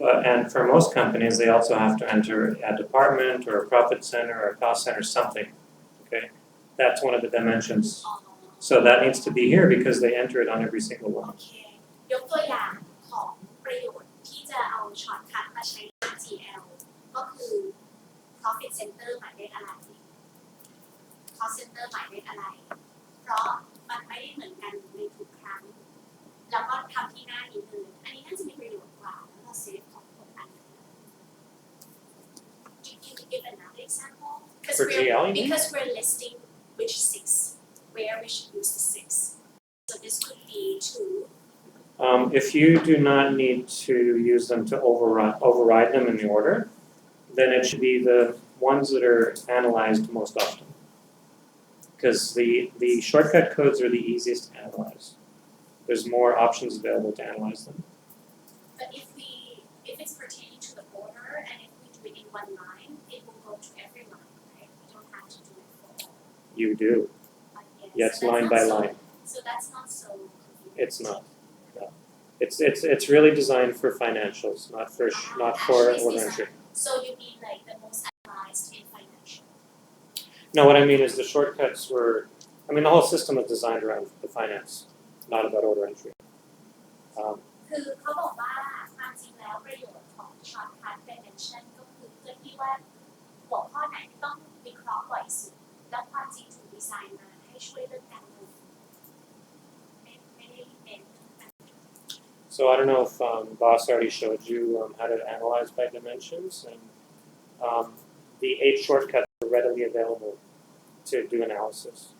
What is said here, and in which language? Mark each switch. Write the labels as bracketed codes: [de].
[en] And for most companies, they also have to enter a department or a profit center or a cost center, something. Okay, that's one of the dimensions. So that needs to be here because they enter it on every single โอ one. [th] เคยกตัวอย่างของประโยชน์ที่จะเอาช็อตคัทมาใช้ใน GL ก็คือ profit center หมายเลขอะไร cost center หมายเลขอะไร เพราะมันไม่ได้เหมือนกันในทุกครั้ง แล้วก็ทำที่หน้านี้เลย อันนี้น่าจะมีประโยชน์กว่าแล้วเราเซฟของคนอันนึง [en] Can you give another example? For GL, you mean? Because we're listing which 6, where we should use the 6. So this could be 2. If you do not need to use them to override them in the order, then it should be the ones that are analyzed most often. Because the shortcut codes are the easiest to analyze. There's more options available to analyze them. But if it's pertaining to the order and if we do it in one line, it will go to every line, right? We don't have to do it for all. You do. But Yeah, it's line by line. So that's not so confusing. It's not. No. It's really designed for financials, not for Actually, order it's entry. So you mean like the most analyzed in financial? No, what I mean is the shortcuts were. I mean, the whole system was designed around the finance, not about order entry. [th] คือเขาบอกว่าความจริงแล้วประโยชน์ของช็อตคัท dimension ก็ ว่าหัวข้อไหนต้องวิเคราะห์บ่อยสุดแล้วความจริงถูกดีไซน์มาให้ช่วยเรื่องการเงินไม่ได้เน้น [en] So I don't know if Boss already showed you how to analyze by dimensions, and the 8 shortcuts are readily available to do analysis.